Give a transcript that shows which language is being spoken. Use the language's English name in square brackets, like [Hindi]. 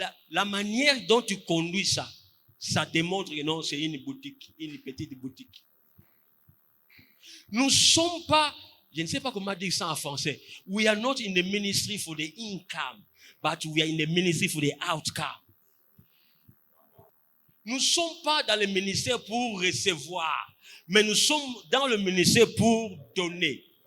[French] La manière dont tu conduis ça, ça démontre que non, c'est une boutique, une petite boutique. Nous ne sommes pas Je ne sais pas comment dire ça en français. [English] We are not in the ministry for the income, but we are in the ministry for the outcome. [French] Nous ne sommes pas dans le ministère pour recevoir, mais nous sommes dans le ministère pour donner.